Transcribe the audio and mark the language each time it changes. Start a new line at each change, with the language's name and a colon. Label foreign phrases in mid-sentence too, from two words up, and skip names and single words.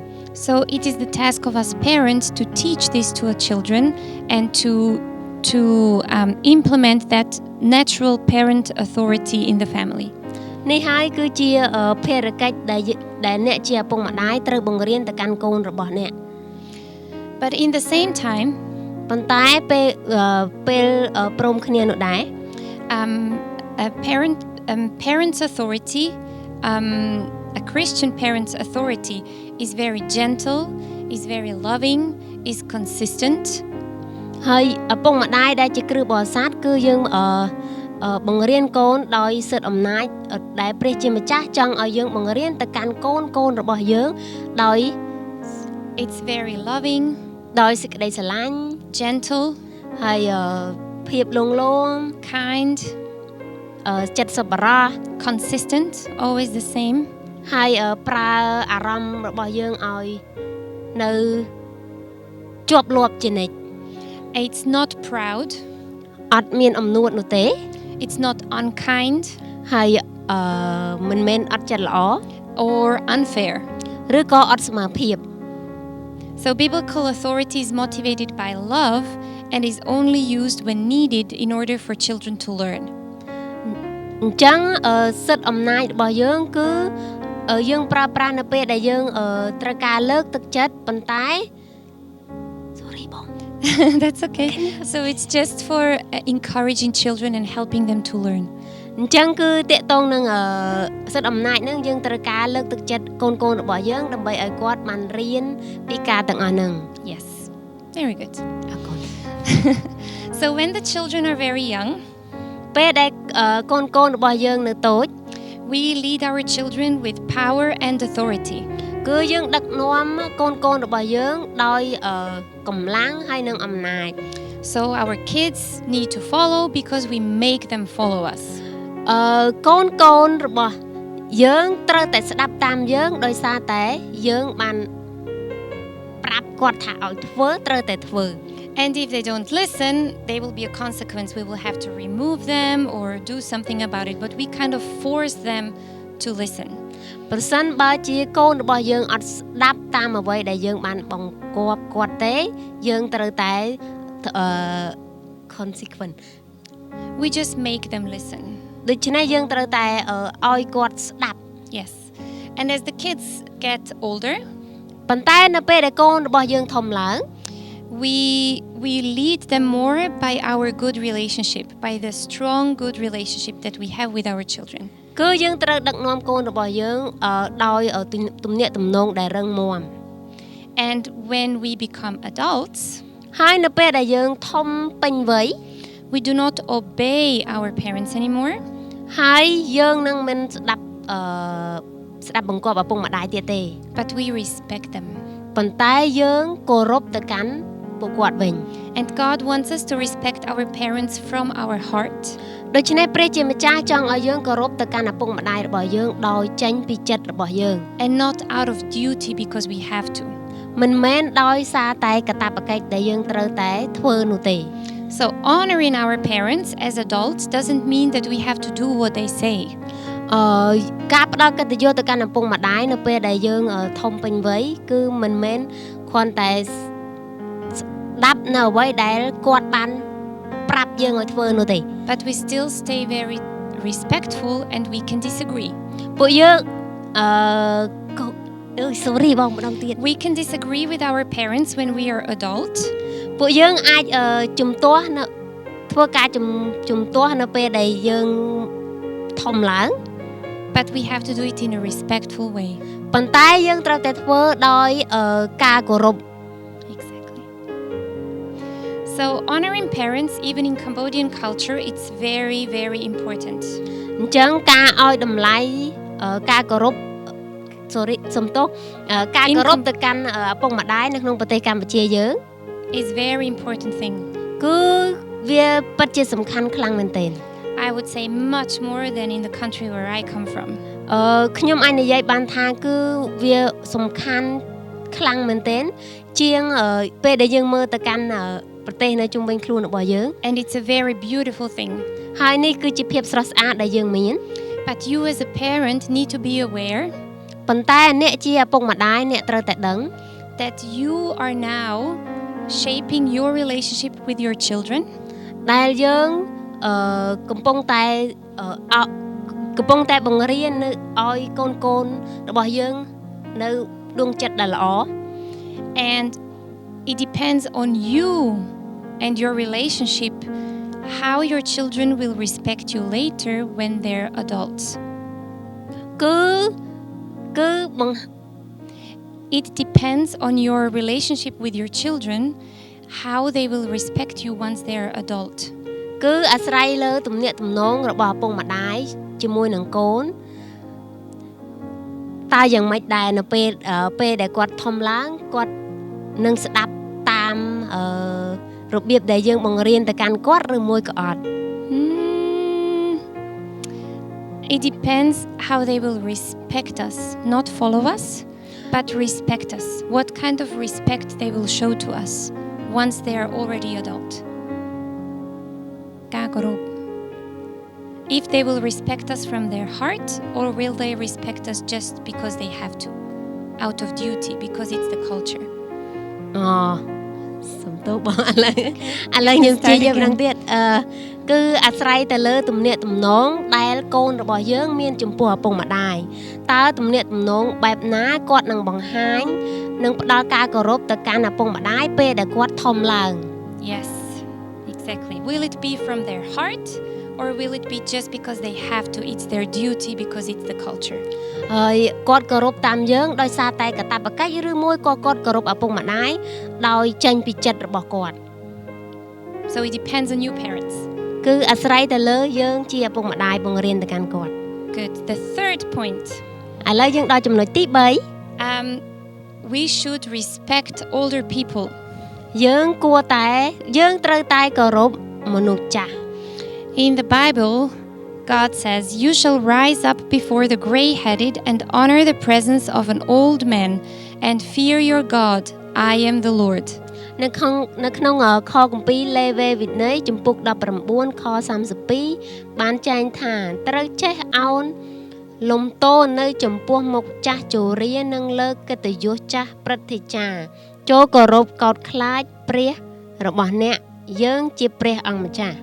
English: So it is the task of us parents to teach this to our children and to implement that natural parent authority in the family.
Khmer: នេះហើយគឺជាភារកិច្ចដែលអ្នកជាឪពុកម្ដាយត្រូវបង្រៀនទៅកាន់កូនរបស់អ្នក
English: But in the same time
Khmer: ប៉ុន្តែពេលព្រមគ្នានោះដែរ
English: a parent's authority a Christian parent's authority is very gentle, is very loving, is consistent.
Khmer: ហើយឪពុកម្ដាយដែលជាគ្រឹះបរិស័ទគឺយើងបង្រៀនកូនដោយសិទ្ធិអំណាចដែលព្រះជាម្ចាស់ចង់ឲ្យយើងបង្រៀនទៅកាន់កូនរបស់យើងដោយ
English: It's very loving,
Khmer: ដោយសេចក្តីស្រឡាញ់
English: gentle,
Khmer: ហើយភាពលងលោម
English: kind,
Khmer: ចិត្តសប្បុរស
English: consistent, always the same.
Khmer: ហើយប្រើអារម្មណ៍របស់យើងឲ្យនៅជាប់លាប់ជានិច្ច
English: It's not proud,
Khmer: អត់មានអំនួតនោះទេ
English: it's not unkind,
Khmer: ហើយមិនមែនអត់ចិត្តល្អ
English: or unfair.
Khmer: ឬក៏អត់សមភាព
English: So biblical authority is motivated by love and is only used when needed in order for children to learn.
Khmer: អញ្ចឹងសិទ្ធិអំណាចរបស់យើងគឺយើងប្រើប្រាស់នៅពេលដែលយើងត្រូវការលើកទឹកចិត្តប៉ុន្តែ Sorry បង
English: That's okay. So it's just for encouraging children and helping them to learn.
Khmer: អញ្ចឹងគឺតេតងនឹងសិទ្ធិអំណាចនឹងយើងត្រូវការលើកទឹកចិត្តកូនៗរបស់យើងដើម្បីឲ្យគាត់បានរៀនពីការទាំងអស់ហ្នឹង
English: Yes. Very good.
Khmer: អរគុណ
English: So when the children are very young,
Khmer: ពេលដែលកូនៗរបស់យើងនៅតូច
English: we lead our children with power and authority.
Khmer: គឺយើងដឹកនាំកូនៗរបស់យើងដោយកម្លាំងហើយនិងអំណាច
English: So our kids need to follow because we make them follow us.
Khmer: កូនរបស់យើងត្រូវតែស្ដាប់តាមយើងដោយសារតែយើងបានប្រាប់គាត់ថាឲ្យធ្វើត្រូវតែធ្វើ
English: And if they don't listen, there will be a consequence. We will have to remove them or do something about it. But we kind of force them to listen.
Khmer: ប្រសិនបើជាកូនរបស់យើងអត់ស្ដាប់តាមអ្វីដែលយើងបានបង្គាប់គាត់ទេយើងត្រូវតែ consequence
English: We just make them listen.
Khmer: ដូច្នេះយើងត្រូវតែឲ្យគាត់ស្ដាប់
English: Yes. And as the kids get older,
Khmer: ប៉ុន្តែនៅពេលដែលកូនរបស់យើងធំឡើង
English: we lead them more by our good relationship, by the strong good relationship that we have with our children.
Khmer: គឺយើងត្រូវដឹកនាំកូនរបស់យើងដោយទំនាក់ទំនងដែលរឹងមាំ
English: And when we become adults,
Khmer: ហើយនៅពេលដែលយើងធំពេញវ័យ
English: we do not obey our parents anymore.
Khmer: ហើយយើងនឹងមិនស្ដាប់បង្គាប់ឪពុកម្ដាយទៀតទេ
English: But we respect them.
Khmer: ប៉ុន្តែយើងគោរពទៅកាន់ពួកគាត់វិញ
English: And God wants us to respect our parents from our heart.
Khmer: ដូច្នេះព្រះជាម្ចាស់ចង់ឲ្យយើងគោរពទៅកាន់ឪពុកម្ដាយរបស់យើងដោយចេញពីចិត្តរបស់យើង
English: And not out of duty because we have to.
Khmer: មិនមែនដោយសារតែកាតព្វកិច្ចដែលយើងត្រូវតែធ្វើនោះទេ
English: So honoring our parents as adults doesn't mean that we have to do what they say.
Khmer: ការផ្ដល់កិត្តិយសទៅកាន់ឪពុកម្ដាយនៅពេលដែលយើងធំពេញវ័យគឺមិនមែនគ្រាន់តែស្ដាប់នៅអ្វីដែលគាត់បានប្រាប់យើងឲ្យធ្វើនោះទេ
English: But we still stay very respectful and we can disagree.
Khmer: ពួកយើងsorry បងម្ដងទៀត
English: We can disagree with our parents when we are adult.
Khmer: ពួកយើងអាចជំទាស់នៅធ្វើការជំទាស់នៅពេលដែលយើងធំឡើង
English: But we have to do it in a respectful way.
Khmer: ប៉ុន្តែយើងត្រូវតែធ្វើដោយការគោរព
English: Exactly. So honoring parents, even in Cambodian culture, it's very, very important.
Khmer: អញ្ចឹងការឲ្យតម្លៃការគោរពសំទោសការគោរពទៅកាន់ឪពុកម្ដាយនៅក្នុងប្រទេសកម្ពុជាយើង
English: is very important thing.
Khmer: គឺវាពិតជាសំខាន់ខ្លាំងមែនទែន
English: I would say much more than in the country where I come from.
Khmer: ខ្ញុំអាចនិយាយបានថាគឺវាសំខាន់ខ្លាំងមែនទែនជាងពេលដែលយើងមើលទៅកាន់ប្រទេសនៅជុំវិញខ្លួនរបស់យើង
English: And it's a very beautiful thing.
Khmer: ហើយនេះគឺជាភាពស្រស់ស្អាតដែលយើងមាន
English: But you as a parent need to be aware
Khmer: ប៉ុន្តែអ្នកជាឪពុកម្ដាយអ្នកត្រូវតែដឹង
English: that you are now shaping your relationship with your children.
Khmer: ដែលយើងកំពុងតែបង្រៀននៅឲ្យកូនរបស់យើងនៅដួងចិត្តដែលល្អ
English: And it depends on you and your relationship how your children will respect you later when they're adults. It depends on your relationship with your children how they will respect you once they're adult.
Khmer: គឺអាស្រ័យលើទំនាក់ទំនងរបស់ឪពុកម្ដាយជាមួយនឹងកូនតើយ៉ាងម៉េចដែរនៅពេលដែលគាត់ធំឡើងគាត់នឹងស្ដាប់តាមរបៀបដែលយើងបង្រៀនទៅកាន់គាត់ឬមួយក៏អត់
English: It depends how they will respect us, not follow us, but respect us. What kind of respect they will show to us once they are already adult. If they will respect us from their heart, or will they respect us just because they have to, out of duty, because it's the culture.
Khmer: សំទោសបងឥឡូវខ្ញុំជិះយកម្ដងទៀតគឺអាស្រ័យទៅលើទំនាក់ទំនងដែលកូនរបស់យើងមានចំពោះឪពុកម្ដាយតើទំនាក់ទំនងបែបណាគាត់នឹងបង្ហាញនិងផ្ដល់ការគោរពទៅកាន់ឪពុកម្ដាយពេលដែលគាត់ធំឡើង
English: Yes, exactly. Will it be from their heart or will it be just because they have to? It's their duty because it's the culture.
Khmer: ហើយគាត់គោរពតាមយើងដោយសារតែកាតព្វកិច្ចឬមួយក៏គាត់គោរពឪពុកម្ដាយដោយចេញពីចិត្តរបស់គាត់
English: So it depends on you parents.
Khmer: គឺអាស្រ័យទៅលើយើងជាឪពុកម្ដាយបង្រៀនទៅកាន់គាត់
English: Good. The third point.
Khmer: ឥឡូវយើងដល់ចំណុចទី3
English: we should respect older people.
Khmer: យើងត្រូវតែគោរពមនុស្សចាស់
English: In the Bible, God says, "You shall rise up before the gray-headed and honor the presence of an old man and fear your God. I am the Lord."
Khmer: នៅក្នុងខគម្ពីរលេវីវិន័យជំពូក19ខ32បានចែងថាត្រូវចេះអោនលំទោននៅចំពោះមុខចាស់ជរានិងលើកិត្តិយសចាស់ព្រឹទ្ធាចារ្យចូលគោរពកោតខ្លាចព្រះរបស់អ្នកយើងជាព្រះអង្គម្ចាស់